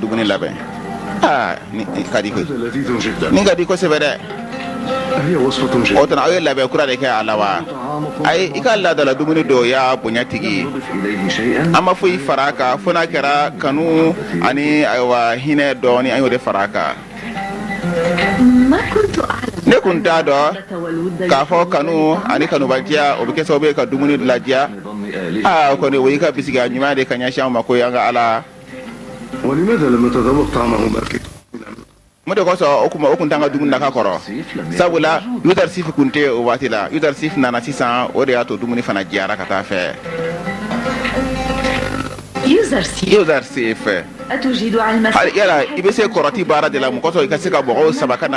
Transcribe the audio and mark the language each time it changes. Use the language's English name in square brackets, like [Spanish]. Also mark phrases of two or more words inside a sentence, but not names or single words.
[Bambara] dumuni labɛn nin ka di koyi nin ka di kosɛbɛ dɛ o tuma aw ye labɛn kura de kɛ a la wa ayi i ka laadala dumuni dɔw y'a bonya tigi an ma foyi fara a kan fo n'a kɛra kanu ani ayiwa hinɛ dɔɔni an y'o de fara a kan ne kun t'a dɔn k'a fɔ kanu ani kanubaliya o bɛ kɛ sababu ye ka dumuni ladiya o kɔni o y'i ka bisikiya ɲuman de ka ɲɛsin an ma ko an ka ala [Arabic] ولماذا لم نتذوق طعمه باكر [Bambara] mun de kosɔn o kun t'an ka dumuni naka kɔrɔ sabula Yuzarsif kun tɛ o waati la Yuzarsif nana sisan o de y'a to dumuni fana diyara ka taa fɛ Yuzarsif yala i bɛ se kɔrɔti baara de la mun kosɔn i ka se ka mɔgɔw saba ka na